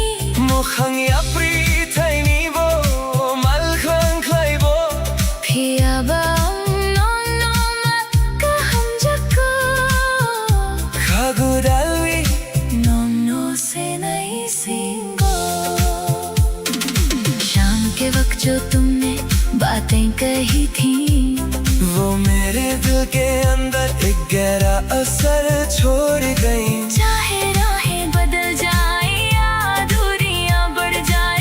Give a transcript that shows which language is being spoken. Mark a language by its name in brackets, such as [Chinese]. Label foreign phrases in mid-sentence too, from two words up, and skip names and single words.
[Kok Borok] Mukhang yapri thaini bo mal khang khlai bo phia bang no no ma ka ham jako Khagu dalwi no no se nai singo [Hindi] शाम के वक्त जो तुमने बातें कही थी वो मेरे दिल के अंदर एक गहरा असर छोड़ गई चाहे राहें बदल जाए या दूरियां बढ़ जाए